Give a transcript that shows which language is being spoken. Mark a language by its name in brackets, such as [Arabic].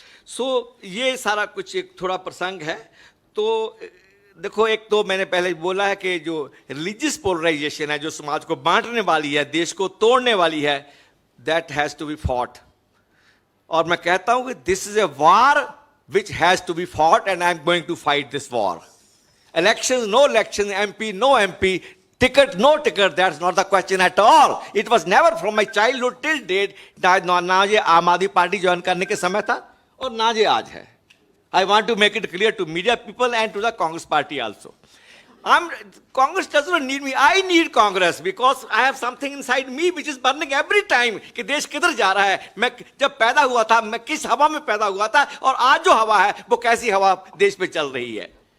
[Hindi] सो ये सारा कुछ एक थोड़ा प्रसंग है। तो देखो, एक तो मैंने पहले बोला है कि जो रिलीजियस पोलराइजेशन है, जो समाज को बांटने वाली है, देश को तोड़ने वाली है, [English] That has to be fought. [Hindi] और मैं कहता हूं कि [English] This is a war which has to be fought and I am going to fight this war. Election no election, MP no MP, ticket no ticket, that's not the question at all. It was never from my childhood till date। [Hindi] ना ये आम आदमी party join करने के समय था और ना ये आज है। [English] I want to make it clear to media people and to the Congress party also. Congress does not need me. I need Congress because I have something inside me which is burning every time [Hindi] कि देश किधर जा रहा है। मैं जब पैदा हुआ था, मैं किस हवा में पैदा हुआ था, और आज जो हवा है वो कैसी हवा देश में चल रही है।